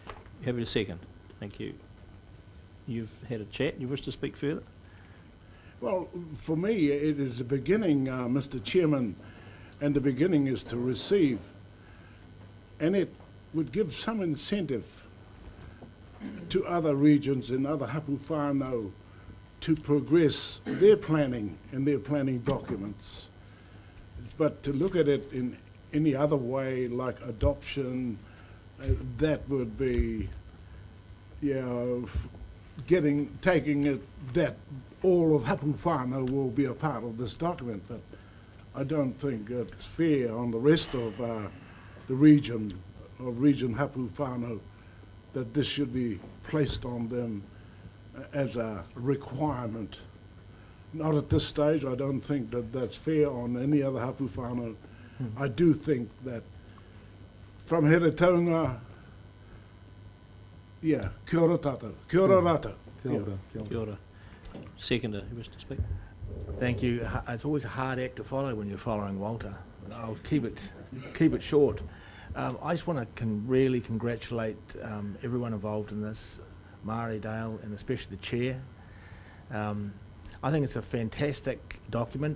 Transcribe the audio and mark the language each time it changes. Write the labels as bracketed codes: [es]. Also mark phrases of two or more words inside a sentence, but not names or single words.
[en] You happy to second? Thank you. You've had a chat. You wish to speak further? Well, for me, it is a beginning, Mr. Chairman, and the beginning is to receive. And it would give some incentive to other regions and other [mi] hapu whānau [en] to progress their planning and their planning documents. But to look at it in any other way, like adoption, that would be, taking it that all of [mi] hapu whānau [en] will be a part of this document. But I don't think it's fair on the rest of the region [mi] hapu whānau [en] that this should be placed on them as a requirement. Not at this stage. I don't think that that's fair on any other [mi] hapu whānau. [en] I do think that from Heretaunga, [mi] kia ora tātou, kia ora rata. Kia ora. [en] Seconder, you wish to speak? Thank you. It's always a hard act to follow when you're following Walter. I'll keep it short. I just want to really congratulate everyone involved in this, Mari, Dale, and especially the chair. I think it's a fantastic document.